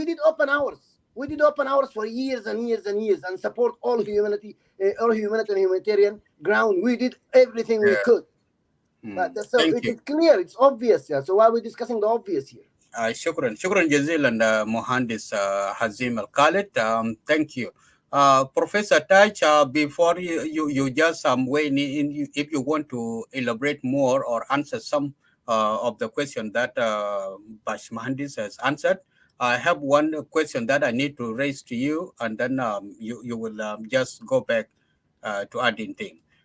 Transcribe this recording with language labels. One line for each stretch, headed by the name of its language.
English: We did open hours for years and years and years, and support all humanity, all humanitarian ground. We did everything we could. But so it is clear, it's obvious. So why are we discussing the obvious here?
Arabic: شكرا جزيلا مهندس حزيم الخالد.
English: Thank you. Professor Taj, before you just weigh in, if you want to elaborate more or answer some of the question that Bash Mahandis has answered, I have one question that I need to raise to you, and then you will just go back to adding things.